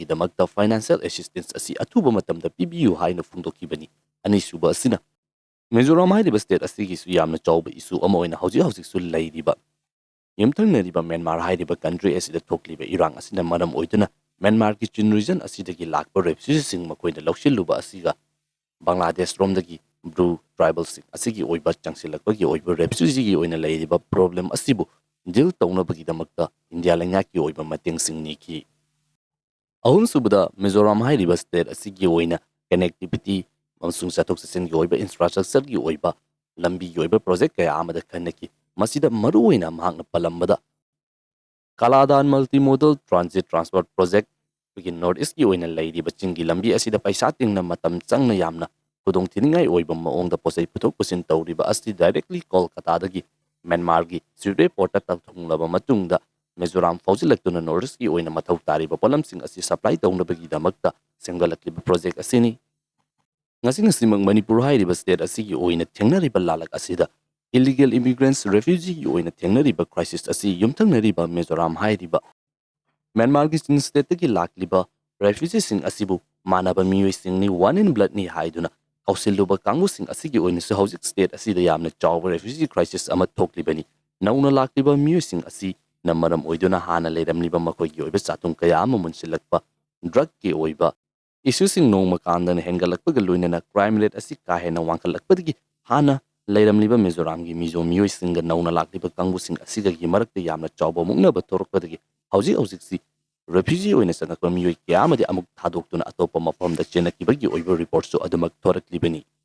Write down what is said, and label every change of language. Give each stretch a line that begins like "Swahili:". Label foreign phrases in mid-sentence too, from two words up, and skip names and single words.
Manipuri: damakta
English: financial assistance
Manipuri: asi atuba matamda PBU haina phungdokibani ani suba asina Mizoram hairiba state asigi su yamna chawba isu ama oina hauji su leiriba yumthangnariba Myanmar hairiba country asida thokliba irang asina maram oiduna Myanmar ki chin region asidagi lakba refugees sing makoina lawshilluba asiga Bangladesh romdagi Blue tribal sing asigi oiba changsilakbagi oiba refugee gi oina leiriba problem asibu deal tawnabagi damakta India langa ki oiba mateng sing niki ahum subada Mizoram hairiba state asigi oina connectivity mamsung sathok sasin gi oiba infrastructure gi oiba lambi gi oiba project kaya amada khanaki masida maru oina mahakna palambada Kaladan multimodal transit transport project begin
English: north east
Manipuri: gi oina leiriba chingi lambi asida paisa tingna matam changna yamna kudong tiningai oiba maong da posai puthok pusin tawriba asti directly Kolkata dagi Myanmar gi Sirre porta tawthunglaba matungda Mizoram fawjilaktuna north gi oina mathau tariba polamsing asi supply tawnabagi damakta senggalatliba project asini ngasing simang Manipur hairiba state asigi oina thengnariba lalak asida
English: illegal immigrants refugee
Manipuri: gi oina thengnariba crisis asi yumthangnariba Mizoram hairiba Myanmar gi chin state gi lakliba refugees sing asibu manaba miyoi sing ni
English: one in blood
Manipuri: ni haiduna kausiluba kangu sing asigi oina su housing state asida yamna chawba
English: refugee crisis
Manipuri: ama thoklibani nauna lakliba miyoi sing asi namaram oiduna hana leiramliba makoi gi oiba chatung kaya ama munsilakpa drug ki oiba issue sing nong makandana hengalakpa loinana
English: crime rate
Manipuri: asi kahena wangkalakpadagi hana leiramliba Mizoram gi mizo miyoi singa nauna lakliba kangu sing asiga gi marakta yamna chawba muknaba torokpadagi hauji si refugee oina sangakpa miyoi kya amadi amuk thadoktuna atopa mafamda chenakibagi oiba report so adumak thoraklibani